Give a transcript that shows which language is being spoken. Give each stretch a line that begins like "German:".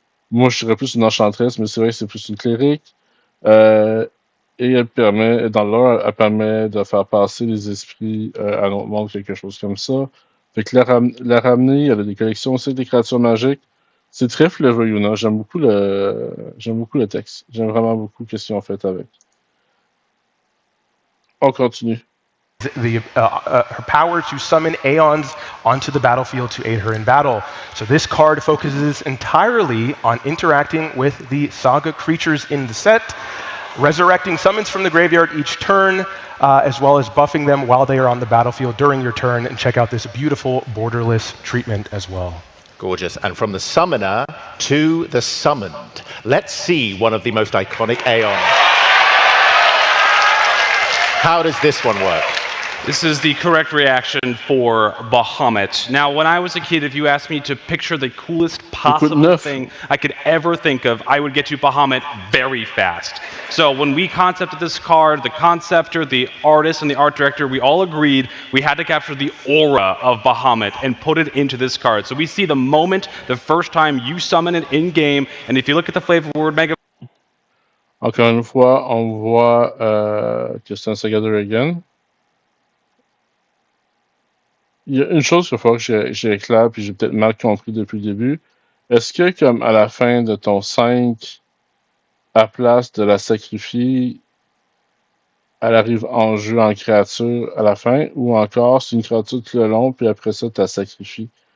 French: Moi, je serais plus une enchanteresse, mais c'est vrai que c'est plus une clérique. Et elle permet, dans l'heure, elle permet de faire passer les esprits à un autre monde, quelque chose comme ça. Fait que la ramener, elle a des collections aussi des créatures magiques. C'est très flavor Yuna. J'aime beaucoup le texte. J'aime vraiment beaucoup ce qu'ils ont fait avec. On continue.
English: Her power to summon Aeons onto the battlefield to aid her in battle. So this card focuses entirely on interacting with the saga creatures in the set, resurrecting summons from the graveyard each turn, as well as buffing them while they are on the battlefield during your turn. And check out this beautiful borderless treatment as well. Gorgeous. And from the summoner to the summoned. Let's see one of the most iconic Aeons. How does this one work? This is the correct reaction for Bahamut. Now, when I was a kid, if you asked me to picture the coolest possible thing I could ever think of, I would get you Bahamut very fast. So when we concepted this card, the conceptor, the artist, and the art director, we all agreed we had to capture the aura of Bahamut and put it into this card. So we see the moment, the first time you summon it in-game, and if you look at the flavor word mega...
French: Encore une fois, on voit que c'est un Saga de Reagan. Il y a une chose qu'il faut que j'éclaire, puis j'ai peut-être mal compris depuis le début. Est-ce que, comme à la fin de ton 5, à place de la sacrifier, elle arrive en jeu en créature à la fin, ou encore c'est une créature tout le long, puis après ça, tu la sacrifies?